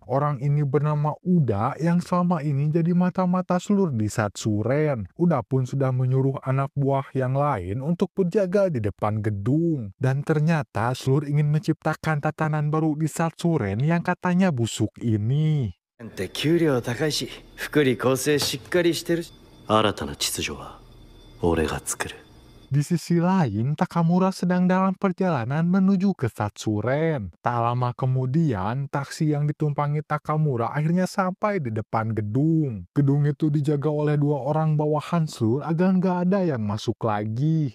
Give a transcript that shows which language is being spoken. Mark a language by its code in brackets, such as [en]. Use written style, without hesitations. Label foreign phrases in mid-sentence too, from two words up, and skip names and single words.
[id] Orang ini bernama Uda yang selama ini jadi mata-mata Seluruh di Hatsuren. Uda pun sudah menyuruh anak buah yang lain untuk berjaga di depan gedung. Dan ternyata Seluruh ingin menciptakan tatanan baru di Hatsuren yang katanya busuk ini. [ja] 給料高いし、福利厚生しっかりしてるし、新たな秩序は俺が作る。 [id] Di sisi lain, Takamura sedang dalam perjalanan menuju ke Hatsuren. Tak lama kemudian, taksi yang ditumpangi Takamura akhirnya sampai di depan gedung. Gedung itu dijaga oleh 2 orang bawahan Seluruh agar nggak ada yang masuk lagi.